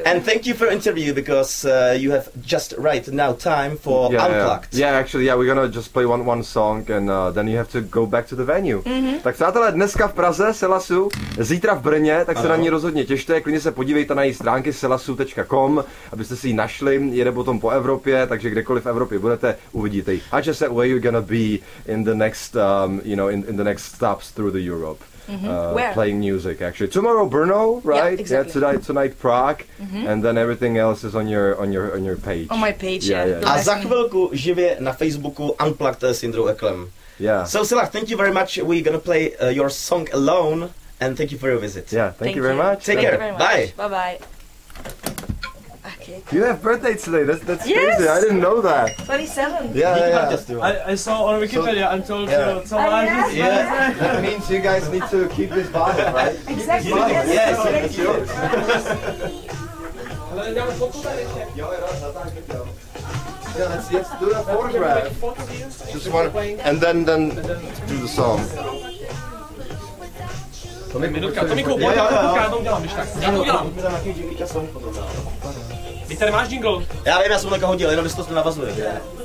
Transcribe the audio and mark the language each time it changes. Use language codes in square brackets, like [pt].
[en] And thank you for interview because you have just right now time for Unplugged. Yeah, actually, we're gonna just play one song and then you have to go back to the venue. [cs] Tak přátelé, dneska v Praze Selahu, zítra v Brně, tak se na ní rozhodně těšte, klidně se podívejte na její stránky selahu.com, abyste si ji našli, jede potom po Evropě, takže kdekoliv v Evropě budete, uvidíte ji. [en] A just where you're gonna be in the next, in the next stops through the Europe. Playing music actually. Tomorrow Brno, right? Yeah, exactly. Yeah, tonight Prague, and then everything else is on your page. On my page, yeah. [cs] A za chvilku živě na Facebooku Unplugged s Jindrou Eklem. [en] Yeah. So Selah, thank you very much. We're gonna play your song Alone, and thank you for your visit. Yeah, thank you very much. Take care. Bye. Bye bye. Okay. You have birthday today. That's crazy. I didn't know that. 27. Yeah. I saw on Wikipedia and told you someone. Yeah. That means you guys need to keep this bottle, right? Exactly. Yes, it's yours. Yeah, let's do a photograph. Just one, and then do the song. [cs] Minutka, to mi koupil, já to udělám, když tak. Já to udělám. Ty tady máš jingle. Já vím, já jsem to hodil, jenom to navazuje.